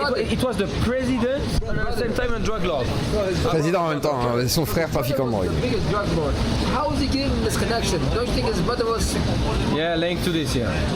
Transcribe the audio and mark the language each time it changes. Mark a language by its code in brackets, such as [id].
[en] It was the president and at the same time a drug lord. [fr] Président en même temps, hein, son frère trafiquant de drogue. [en] The biggest drug lord. How is he getting this connection? Don't you think his brother was? Yeah, linked to this, yeah.